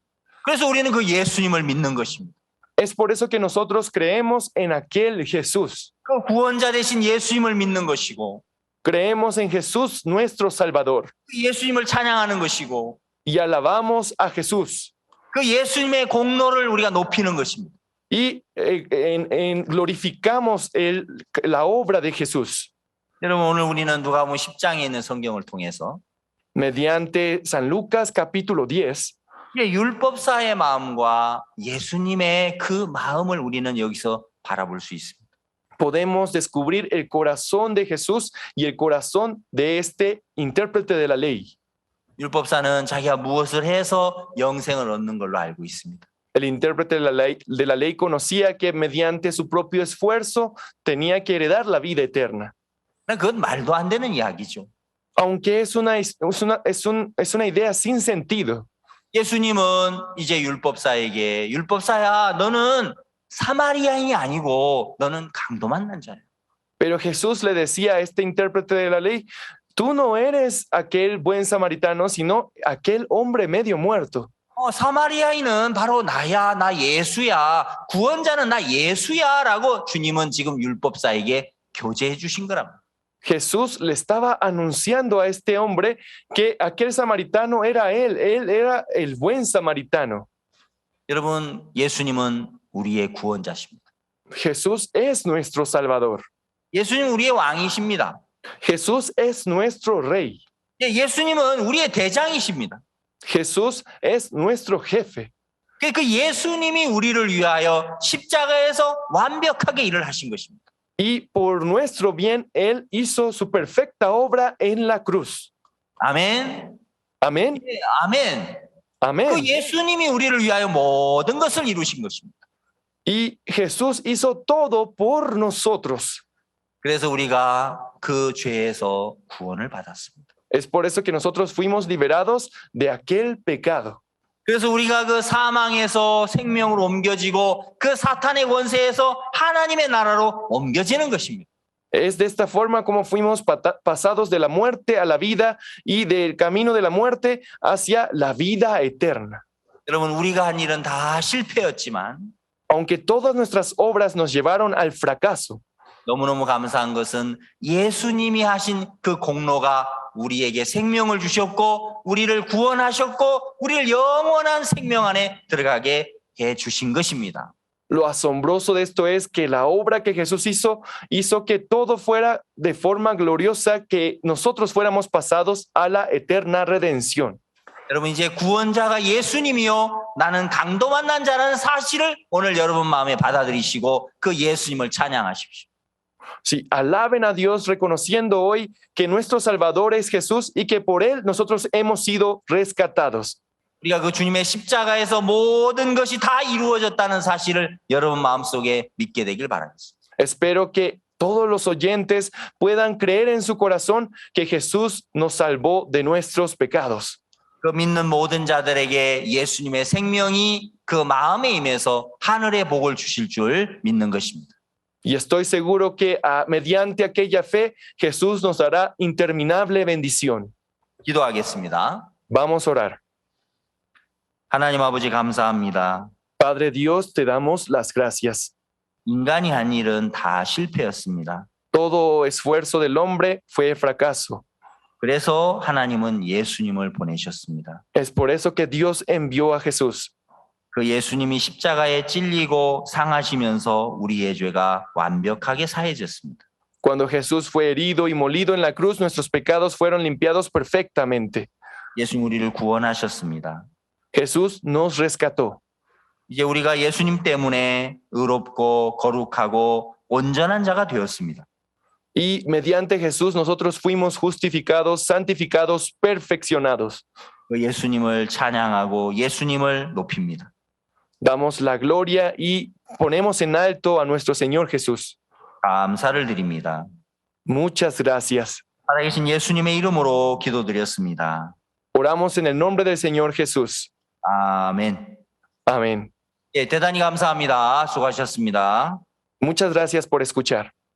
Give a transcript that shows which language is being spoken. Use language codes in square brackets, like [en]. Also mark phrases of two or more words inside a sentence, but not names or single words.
[ko] 그래서 우리는 그 예수님을 믿는 것입니다. [es] Es por eso que nosotros creemos en aquel Jesús. [ko] 그 구원자 되신 예수님을 믿는 것이고 [es] Creemos en Jesús, nuestro Salvador, [ko] 그 예수님을 찬양하는 것이고 [es] y alabamos a Jesús. [ko] 그 예수님의 공로를 우리가 높이는 것입니다. [es] Y glorificamos la obra de Jesús. [ko] 여러분 오늘 우리는 누가복음 10장에 있는 성경을 통해서 [es] Mediante San Lucas capítulo 10, [ko] 율법사의 마음과 예수님의 그 마음을 우리는 여기서 바라볼 수 있습니다. [es] podemos descubrir el corazón de Jesús y el corazón de este intérprete de la ley. [ko] 율법사는 자기가 무엇을 해서 영생을 얻는 걸로 알고 있습니다. [es] El intérprete de la ley conocía que mediante su propio esfuerzo tenía que heredar la vida eterna. [ko] 그건 말도 안 되는 이야기죠. [es] Aunque es una idea sin sentido. [ko] 예수님은 이제 율법사야 너는 사마리아인이 아니고 너는 강도 만난 자야. [es] Pero Jesús le decía a este intérprete de la ley, tú no eres aquel buen samaritano, sino aquel hombre medio muerto. [ko] 사마리아인은 바로 나야, 나 예수야. 구원자는 나 예수야 라고 주님은 지금 율법사에게 교제해 주신 거랍니다. [es] Jesús le estaba anunciando a este hombre que aquel samaritano era él era el buen samaritano. [ko] 여러분, 예수님은 우리의 구원자십니다. [es] Jesús es nuestro Salvador. [ko] 예수님 우리의 왕이십니다. [es] Jesús es nuestro Rey. [ko] 예수님은 우리의 대장이십니다. [es] Jesús es nuestro jefe. [ko] 그 예수님이 우리를 위하여 십자가에서 완벽하게 일을 하신 것입니다. [es] Y por nuestro bien, Él hizo su perfecta obra en la cruz. [ko] 아멘. [es] Amén. [ko] 아멘. [es] Amén. [ko] 그 예수님이 우리를 위하여 모든 것을 이루신 것입니다. [es] Y Jesús hizo todo por nosotros. [ko] 그래서 우리가 그 죄에서 구원을 받았습니다. [es] Es por eso que nosotros fuimos liberados de aquel pecado. [ko] 그래서 우리가 그 사망에서 생명으로 옮겨지고 그 사탄의 권세에서 하나님의 나라로 옮겨지는 것입니다. [es] Es de esta forma como fuimos pasados de la muerte a la vida y del camino de la muerte hacia la vida eterna. [ko] 여러분, 우리가 한 일은 다 실패였지만 [es] Aunque todas nuestras obras nos llevaron al fracaso, [ko] 너무너무 감사한 것은 예수님이 하신 그 공로가 우리에게 생명을 주셨고 우리를 구원하셨고 우리를 영원한 생명 안에 들어가게 해 주신 것입니다. [es] lo asombroso de esto es que la obra que Jesús hizo que todo fuera de forma gloriosa, que nosotros fuéramos pasados a la eterna redención. [ko] 여러분, 이제 구원자가 예수님이요 나는 강도 만난 자라는 사실을 오늘 여러분 마음에 받아들이시고 그 예수님을 찬양하십시오. [es] Sí, alaben a Dios reconociendo hoy que nuestro Salvador es Jesús y que por Él nosotros hemos sido rescatados. [ko] 우리가 그 주님의 십자가에서 모든 것이 다 이루어졌다는 사실을 여러분 마음속에 믿게 되길 바라겠습니다. [es] Espero que todos los oyentes puedan creer en su corazón que Jesús nos salvó de nuestros pecados. [ko] 그 믿는 모든 자들에게 예수님의 생명이 그 마음에 임해서 하늘의 복을 주실 줄 믿는 것입니다. [es] Y estoy seguro que mediante aquella fe Jesús nos dará interminable bendición. [ko] 기도하겠습니다. [es] Vamos a orar. [ko] 하나님 아버지 감사합니다. [es] Padre Dios, te damos las gracias. [ko] 인간이 한 일은 다 실패였습니다. [es] Todo esfuerzo del hombre fue fracaso. [ko] 그래서 하나님은 예수님을 보내셨습니다. [es] Es por eso que Dios envió a Jesús. [ko] 그 예수님이 십자가에 찔리고 상하시면서 우리의 죄가 완벽하게 사해졌습니다. [es] Cuando Jesús fue herido y molido en la cruz, nuestros pecados fueron limpiados perfectamente. [ko] 예수님 우리를 구원하셨습니다. [es] Jesús nos rescató. [ko] 이제 우리가 예수님 때문에 의롭고 거룩하고 온전한 자가 되었습니다. [es] Y mediante Jesús nosotros fuimos justificados, santificados, perfeccionados. [ko] 그 예수님을 찬양하고 예수님을 높입니다. [es] Damos la gloria y ponemos en alto a nuestro Señor Jesús. [ko] 감사를 드립니다. [es] Muchas gracias. [ko] 살아계신 예수님의 이름으로 기도드렸습니다. [es] Oramos en el nombre del Señor Jesús. [ko] 아멘. [es] Amén. [ko] 예, 대단히 감사합니다. 수고하셨습니다. [es] Muchas gracias por escuchar.